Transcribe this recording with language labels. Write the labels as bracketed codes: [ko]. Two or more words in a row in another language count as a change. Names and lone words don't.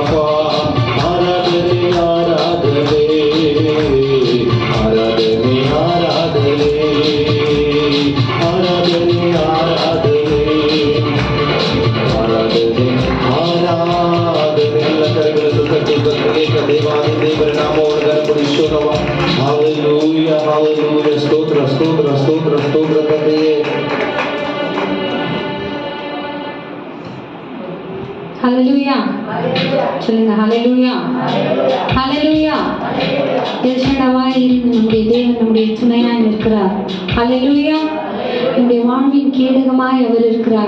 [kn] ಆರಾಧನೆ ಆರಾಧನೆ ಆರಾಧನೆ ಆರಾಧನೆ ಆರಾಧನೆ ಆರಾಧನೆ ಆರಾಧನೆ ಆರಾಧನೆ. ಎಲ್ಲ ಕರೆಗಳನ್ನು ತಟ್ಟಿ ಏಕ ದೇವಾದಿ ದೇವರ ನಾಮವನ್ನು ಘನಪಡಿಸೋಣವ. ಹಲ್ಲೆಲೂಯಾ ಹಲ್ಲೆಲೂಯಾ. ಸ್ತೋತ್ರ ಸ್ತೋತ್ರ ಸ್ತೋತ್ರ ಸ್ತೋತ್ರ ತಂದೆಯೇ. [ta] ஹல்லேலூயா. சொல்லுங்க ஹல்லேலூயா. ஹல்லேலூயா. எல்ஷடாவாய் இருந்து நம்முடைய தேவன் நம்முடைய துணையாய் இருக்கிறார். ஹல்லேலூயா. நம்முடைய வாழ்வின் கேடகமாய் அவர் இருக்கிறார்.